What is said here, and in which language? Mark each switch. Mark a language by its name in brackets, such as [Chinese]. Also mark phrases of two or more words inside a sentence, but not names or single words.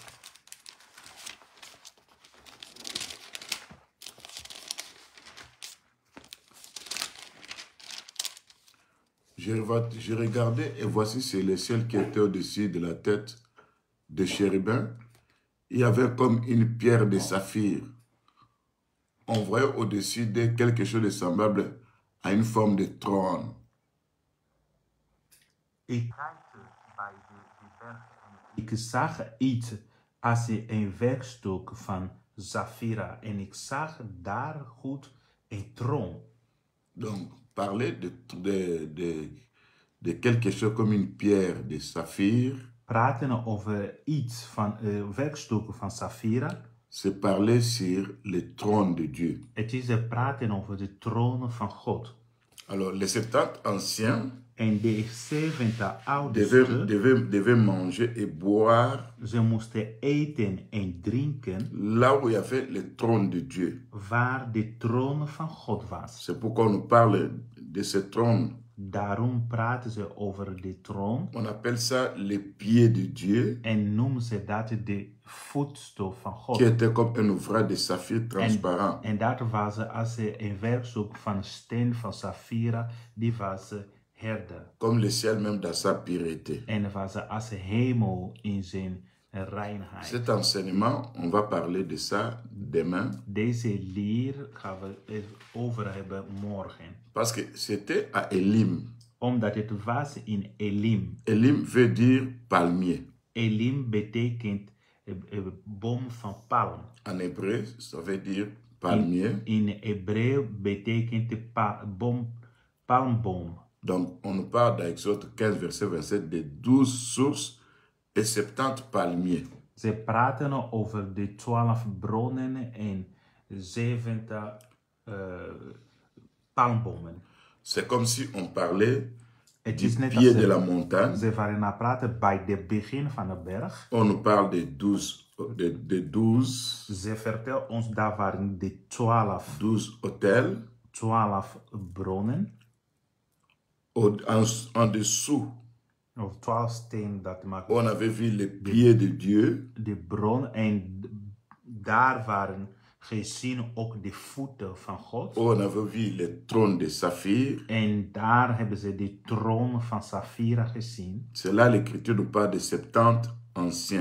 [French] Je regardais et voici c'est le ciel qui était au-dessus de la tête de chérubin. Il y avait comme une pierre de saphir. On voyait au-dessus de quelque chose de semblable à une forme de trône. [Dutch] Ik zag iets als een werkstuk van Safira en ik zag daar goed een troon. [French] Donc, parler de quelque chose comme une pierre de saphir, [Dutch] Praten over iets van werkstukken van Safira. [French] c'est parler sur le trône de Dieu. [Dutch] Het is praten over de troon van God. [French] Alors, les 70 anciens [Dutch] En de 70 oudsten [French] devaient manger et boire [Dutch] ze moesten eten en drinken [French] là où il y avait le trône de Dieu. [Dutch] waar de troon van God was. [French] C'est pourquoi on nous parle de ce trône. [Dutch] Daarom praten ze over de troon [French] On appelle ça les pieds de Dieu, [Dutch] en noemen ze dat de voetstoel van God. [French] qui était comme un ouvrage de saphir transparent. [Dutch] En dat was als een werkzoek van steen van Safira, die was herder. [French] Comme le ciel même dans sa pureté. [Dutch] En was als hemel in zijn reinheid. [French] Cet enseignement, on va parler de ça demain. [Dutch] Deze leer gaan we het over hebben morgen. [French] Parce que c'était à Elim. [Dutch] Omdat het was in Elim. [French] Elim veut dire palmier. [Dutch] Elim betekent boom van palm. [French] En hébreu, ça veut dire palmier. [Dutch] In Hebreeuw betekent palmboom. [French] Donc, on nous parle dans Exode 15, verset 27 de 12 sources et 70 palmiers. [Dutch] Ze praten over de 12 bronnen en 70 palmbomen. [French] C'est comme si on parlait [Dutch] Het [French] du [Dutch] is net [French] pied [Dutch] als [French] de la montagne. [Dutch] ze waren aan praten bij het begin van de berg. [French] On nous parle de 12, [Dutch] Ze vertellen ons daar waren de 12 [French] hôtels. [Dutch] 12 bronnen. [French] En dessous, [Dutch] Of 12 stenen dat maakt. [French] on avait vu les pieds de Dieu. [Dutch] De bron en daar waren gezien ook de voeten van God. [French] On avait vu le trône de saphir. [Dutch] En daar hebben ze de troon van Safira gezien. [French] C'est là l'écriture nous parle de 70 anciens.